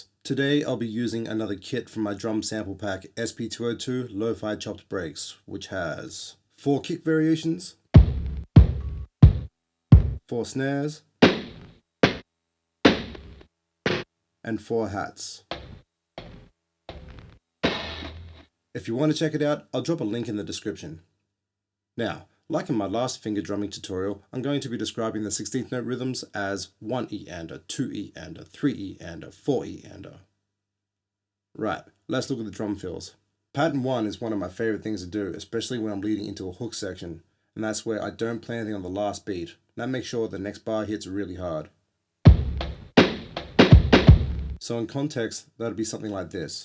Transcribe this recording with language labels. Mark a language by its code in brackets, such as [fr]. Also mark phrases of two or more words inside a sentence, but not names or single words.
[en] Today I'll be using another kit from my drum sample pack SP302 Lo-Fi Chopped Breaks, which has 4 kick variations, 4 snares, and 4 hats. If you want to check it out, I'll drop a link in the description. Now, like in my last finger drumming tutorial, I'm going to be describing the 16th note rhythms as 1E-ander, 2E-ander, 3E-ander, 4E-ander. Right, let's look at the drum fills. Pattern 1 is one of my favorite things to do, especially when I'm leading into a hook section, and that's where I don't play anything on the last beat. That makes sure the next bar hits really hard. So in context, that'd be something like this.